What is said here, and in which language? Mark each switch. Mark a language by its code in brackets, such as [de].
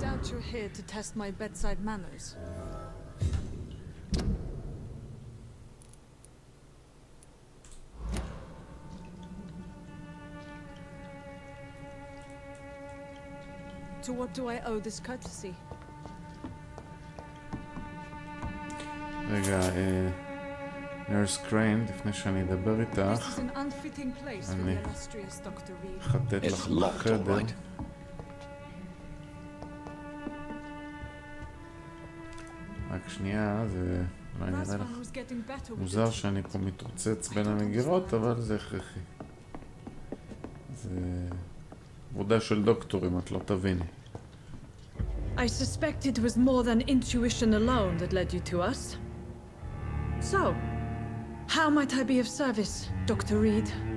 [en] You're here to test my bedside manners. To what do I owe this courtesy? [he] רגע, נרס קריין, לפני שאני אדבר איתך, אני אחטט לך בחדר. רק שנייה, זה אולי נראה לך מוזר שאני פה מתרוצץ בין המגירות, אבל זה הכרחי. זה עבודה של דוקטורים, את לא תביני. [en] I suspect it was more than intuition alone that led you to us. So, how might I be of service, Dr. Reed?